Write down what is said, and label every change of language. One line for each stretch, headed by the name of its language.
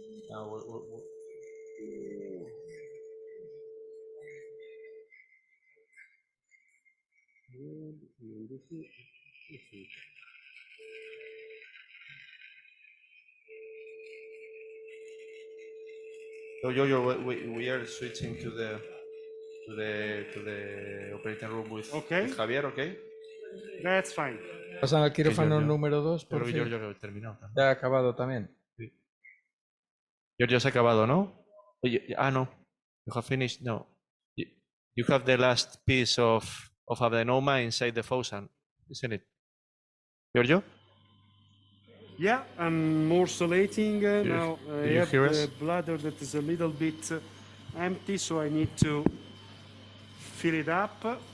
English: Now, so Giorgio, we are switching to the operating room with Javier, okay? That's fine.
Spanish: Pasan al quirófano número 2, por Creo que fin. Giorgio terminó. Ya ha acabado también. Sí. Giorgio se ha acabado, ¿no?
English: No. You have finished? No. You have the last piece of adenoma inside the fossa, isn't it? Giorgio? Yeah, I'm morcellating now. I have the bladder that is a little bit empty, so I need to fill it up.